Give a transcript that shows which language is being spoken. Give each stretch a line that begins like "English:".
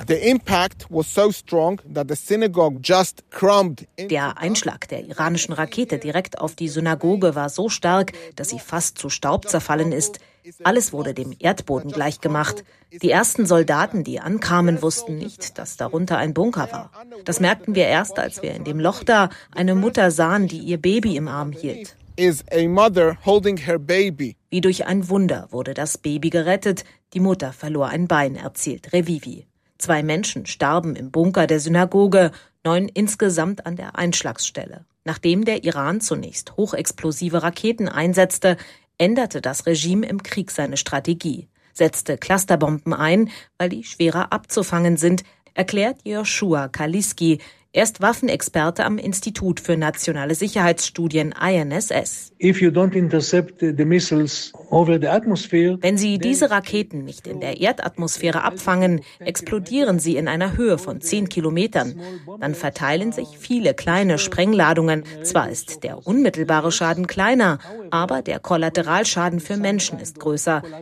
English: The impact was so strong that the synagogue just crumbled.
German: Der Einschlag der iranischen Rakete direkt auf die Synagoge war so stark, dass sie fast zu Staub zerfallen ist. Alles wurde dem Erdboden gleichgemacht. Die ersten Soldaten, die ankamen, wussten nicht, dass darunter ein Bunker war. Das merkten wir erst, als wir in dem Loch da eine Mutter sahen, die ihr Baby im Arm hielt.
English: Is a mother holding her baby.
German: Wie durch ein Wunder wurde das Baby gerettet. Die Mutter verlor ein Bein, erzählt Revivi. 2 Menschen starben im Bunker der Synagoge, 9 insgesamt an der Einschlagsstelle. Nachdem der Iran zunächst hochexplosive Raketen einsetzte, änderte das Regime im Krieg seine Strategie, setzte Clusterbomben ein, weil die schwerer abzufangen sind, erklärt Joshua Kaliski. Er ist Waffenexperte am Institut für nationale Sicherheitsstudien INSS.
English: If you don't intercept the missiles over the atmosphere,
German: wenn Sie diese Raketen nicht in der Erdatmosphäre abfangen, explodieren sie in einer Höhe von 10 Kilometern. Dann verteilen sich viele kleine Sprengladungen. Zwar ist der unmittelbare Schaden kleiner, aber der Kollateralschaden für Menschen ist größer.